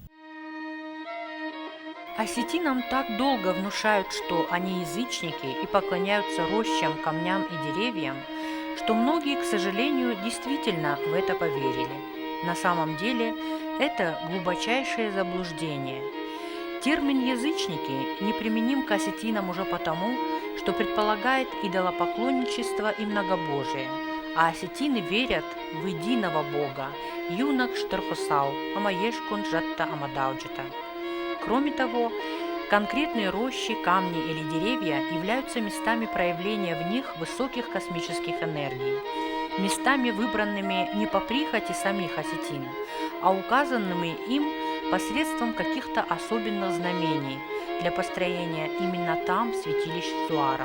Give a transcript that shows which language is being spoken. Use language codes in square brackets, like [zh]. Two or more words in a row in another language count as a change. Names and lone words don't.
[ru] Осетинам так долго внушают, что они язычники и поклоняются рощам, камням и деревьям, что многие, к сожалению, действительно в это поверили. На самом деле это глубочайшее заблуждение. Термин «язычники» неприменим к осетинам уже потому, что предполагает идолопоклонничество и многобожие, а осетины верят в единого Бога – [os] юнак штархусау, амаешкун жатта амадауджита. [ru] Кроме того, конкретные рощи, камни или деревья являются местами проявления в них высоких космических энергий, местами, выбранными не по прихоти самих осетин, а указанными им посредством каких-то особенных знамений для построения именно там святилищ зуаров.